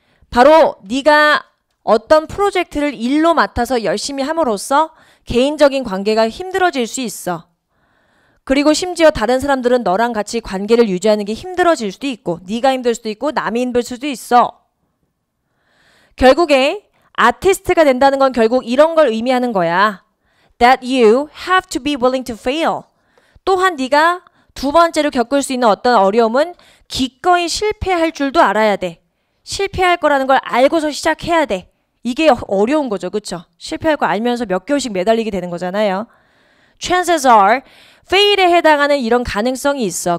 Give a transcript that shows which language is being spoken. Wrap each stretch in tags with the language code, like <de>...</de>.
<ko>바로 네가 어떤 프로젝트를 일로 맡아서 열심히 함으로써 개인적인 관계가 힘들어질 수 있어. 그리고 심지어 다른 사람들은 너랑 같이 관계를 유지하는 게 힘들어질 수도 있고 네가 힘들 수도 있고 남이 힘들 수도 있어. 결국에 아티스트가 된다는 건 결국 이런 걸 의미하는 거야.</ko> <en>That you have to be willing to fail.</en> <ko>또한 네가 두 번째로 겪을 수 있는 어떤 어려움은 기꺼이 실패할 줄도 알아야 돼. 실패할 거라는 걸 알고서 시작해야 돼. 이게 어려운 거죠. 그쵸? 실패할 거 알면서 몇 개월씩 매달리게 되는 거잖아요.</ko> <en>Chances are</en> <ko>fail에 해당하는 이런 가능성이 있어.</ko>